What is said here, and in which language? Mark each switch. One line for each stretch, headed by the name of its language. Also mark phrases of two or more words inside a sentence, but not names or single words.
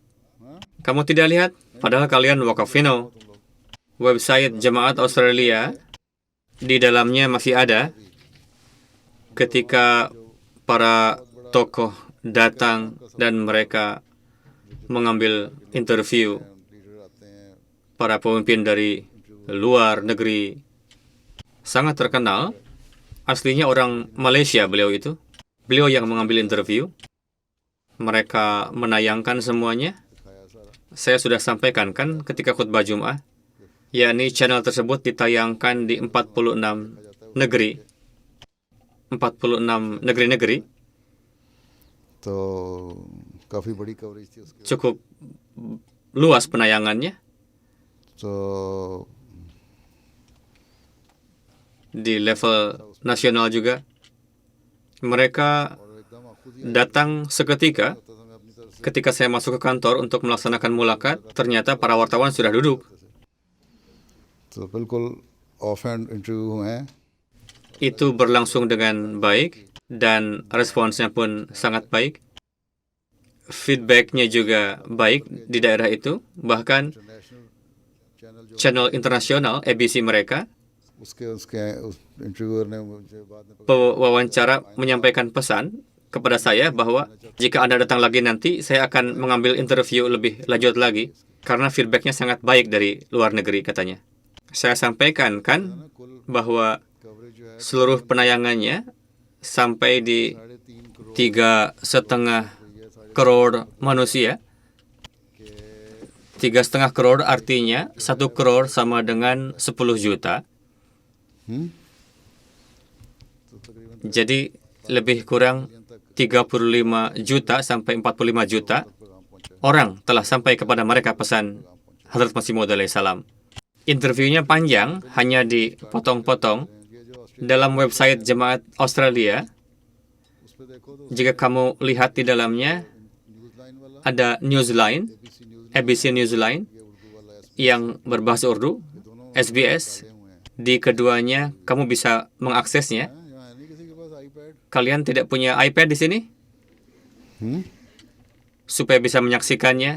Indonesian: Kamu tidak lihat? Padahal kalian wakafino. Website Jemaat Australia, di dalamnya masih ada ketika para tokoh datang dan mereka mengambil interview
Urdu: لیڈر آتے ہیں
Indonesian: para pemimpin dari luar negeri. Sangat terkenal. Aslinya orang Malaysia beliau itu. Beliau yang mengambil interview. Mereka menayangkan semuanya. Saya sudah sampaikan kan ketika khutbah Jum'ah. Yakni channel tersebut ditayangkan di 46 negeri. 46 negeri-negeri.
Urdu: تو کافی بڑی کوریج تھی اس کی
Indonesian: Cukup luas penayangannya. तो Di level nasional juga. Mereka
Urdu: اور ایکدم آپ خود ہی
Indonesian: datang seketika.
Urdu: تو میں اپنی طرف سے
Indonesian: Ketika saya masuk ke kantor untuk melaksanakan mulakat, ternyata para wartawan sudah duduk.
Urdu: تو بالکل
English: off hand interview
Urdu: ہوئے ہیں
Indonesian: Itu berlangsung dengan baik dan responsnya pun sangat baik. Feedbacknya juga baik di daerah itu. Bahkan
English: international channel
Urdu: جو
Indonesian: channel internasional ABC mereka,
Urdu: اس کے اس کے اس انٹرویوئر نے مجھے بعد میں
Indonesian: pewawancara menyampaikan pesan kepada saya bahwa jika Anda datang lagi nanti, saya akan mengambil interview lebih lanjut lagi karena feedbacknya sangat baik dari luar negeri katanya. Saya sampaikan kan bahwa
Urdu: کوریج جو ہے
Indonesian: seluruh penayangannya sampai di 3,5 crore manusia. 3,5 crore artinya 1 crore sama dengan 10 juta. Jadi lebih kurang 35 juta sampai 45 juta orang telah sampai kepada mereka pesan Hadrat Masih Maud alaihissalam. Interviewnya panjang, hanya dipotong-potong. Dalam website Jemaat Australia,
Urdu: اس پر دیکھو تو
Indonesian: jika kamu lihat di dalamnya,
English: news line
Urdu: والا
Indonesian: ada Newsline, ABC Newsline, yang berbahasa Urdu, SBS. Di keduanya, kamu bisa mengaksesnya.
Urdu: یہاں ہے نہیں کسی کے پاس آئی پیڈ
Indonesian: Kalian tidak punya iPad di sini? Supaya bisa menyaksikannya